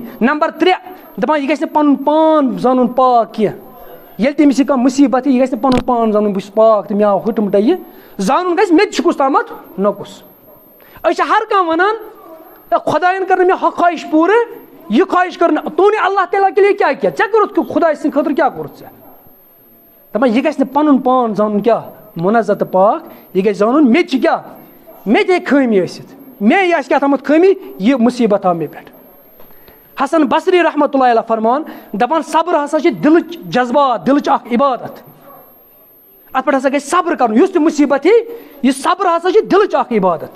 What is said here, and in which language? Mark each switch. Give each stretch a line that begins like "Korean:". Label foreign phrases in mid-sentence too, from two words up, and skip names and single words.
Kashmiri: نمبر 3 دَپان یہِ گژھِ نہٕ پَنُن پان زانُن پاک کینٛہہ ییٚلہِ تٔمِس یہِ کانٛہہ مُصیٖبت یہِ گژھِ نہٕ پَنُن پان زانُن بہٕ چھُس پاک تہٕ مےٚ آو ہُٹہٕ مُٹے یہِ زانُن گژھِ مےٚ تہِ چھُ کُس تامَتھ نۄکُس. أسۍ چھِ ہر کانٛہہ وَنان خۄدایَن کٔر نہٕ مےٚ ہۄ خواہِش پوٗرٕ یہِ خواہِش کٔر نہٕ
Urdu: تو نے اللہ تعالیٰ کے لیے
Kashmiri: کیٛاہ کیٛاہ ژےٚ کوٚرُتھ خۄداے سٕنٛدِ خٲطرٕ کیٛاہ کوٚرُتھ ژےٚ دَپان یہِ گژھِ نہٕ پَنُن پان زانُن کیٛاہ مُنزہ تہٕ پاک یہِ گژھِ زانُن مےٚ تہِ چھِ کیٛاہ مےٚ تہِ ہیٚکہِ خٲمی ٲسِتھ مےٚ آسہِ کیٛاہ تھامَتھ خٲمی یہِ مُصیٖبت آو مےٚ پٮ۪ٹھ. حسن بصری
Arabic: رحمتہ اللہ علیہ
Kashmiri: فرمان دَپان صبر ہسا چھِ دِلٕچ جذبات دِلٕچ اکھ عبادت اَتھ پٮ۪ٹھ ہسا گژھِ صبر کَرُن یُس تہِ مُصیٖبت یی یہِ صبر ہسا چھِ دِلٕچ اکھ عبادت.